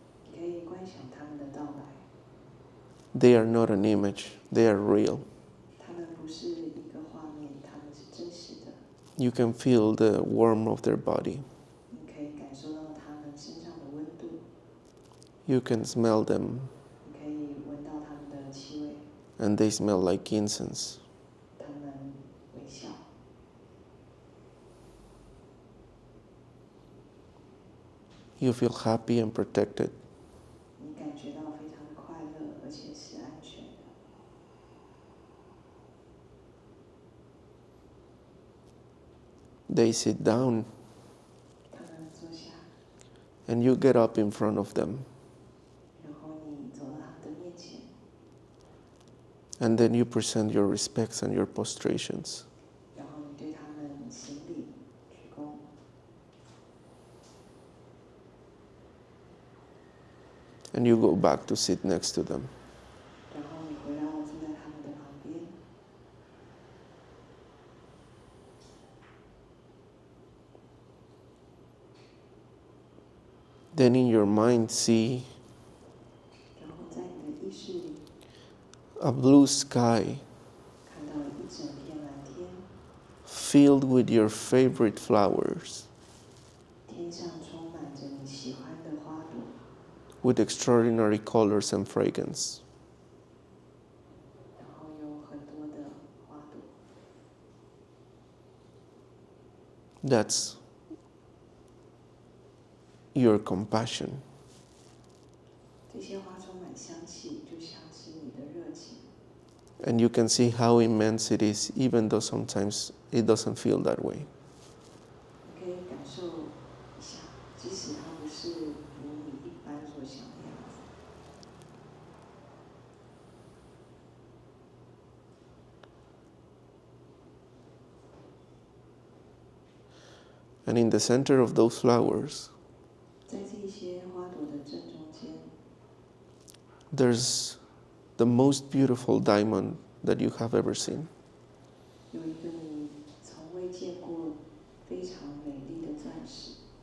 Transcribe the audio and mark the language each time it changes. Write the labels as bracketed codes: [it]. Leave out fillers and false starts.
[zh] 你可以观想他们的到来。 [en] They are not an image, they are real. [zh] 他们不是一个画面，他们是真实的。 [en] You can feel the warmth of their body. [zh] 你可以感受到他们身上的温度， [en] You can smell them, [zh] 你可以闻到他们的气味， [en] and they smell like incense. [zh] 他们微笑。 [en] You feel happy and protected. [zh] 你感觉到非常的快乐，而且是安全的。 [en] They sit down, [zh] 他们坐下， [en] and you get up in front of them. [zh] 然后你走到他们的面前， [en] And then you present your respects and your prostrations. [zh] 然后你对他们行礼鞠躬。 [en] And you go back to sit next to them. [zh] 然后你回到住在他们的旁边。 [en] Then in your mind see [zh] 然后在你的意识里 [en] a blue sky [zh] 看到一整片蓝天， [en] filled with your favorite flowers, [zh] 天上充满着你喜欢的花朵， [en] with extraordinary colors and fragrance. [zh] 然后有很多的花朵。 [en] That's your compassion. [zh] 这些花充满香气，就像是你的热情。 [en] And you can see how immense it is, even though sometimes it doesn't feel that way. [zh] 你可以感受一下，即使它不是如你一般所想的样子。 [en] And in the center of those flowers, [zh] 在这些花朵的正中间， [en] there's the most beautiful diamond that you have ever seen. [zh] 有一个你从未见过非常美丽的钻石，